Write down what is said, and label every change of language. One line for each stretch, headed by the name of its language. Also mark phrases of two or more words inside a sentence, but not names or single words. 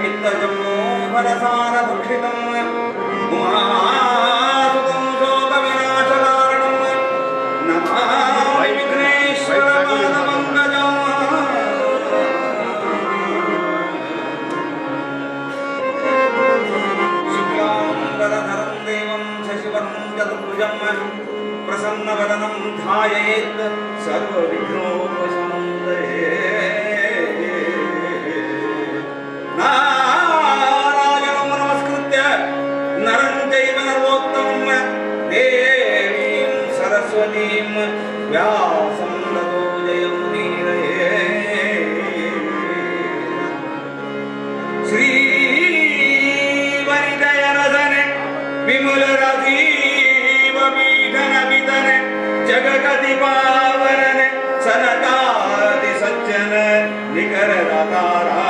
Sanskrit: ಜಂಬೋ ಫಲಸಾರ ಭಕ್ಷಿತಂ ಉಮಾಸುತಂ ಶೋಕ ವಿನಾಶಕಾರಣಂ ನಮಾಮಿ ವಿಘ್ನೇಶ್ವರ ಪಾದಪಂಕಜಂ. ಶುಕ್ಲಾಂಬರಧರಂ ದೇವಂ ಶಶಿವರ್ಣಂ ಚತುರ್ಭುಜಂ ಪ್ರಸನ್ನವದನಂ ಧ್ಯಾಯೇತ್ ಸರ್ವವಿಘ್ನೋಪಶಾಂತಯೇ. ನಾರಾಯಣಂ ನಮಸ್ಕೃತ್ಯ ನರಂ ಚೈವ ನರೋತ್ತಮಂ ದೇವೀಂ ಸರಸ್ವತೀಂ ವ್ಯಾಸಂ ತತೋ ಜಯಮುನೀರಯೇ.
Kannada: ಶ್ರೀವನಿತಯರಸನೆ ವಿಮುಲರತೀವ ಪೀಠನ ಪಿತನೆ ಜಗಗತಿ ಪಾವನನೆ ಸನಕಾದಿ ಸಜ್ಜನ ನಿಖರ ದಾತಾರ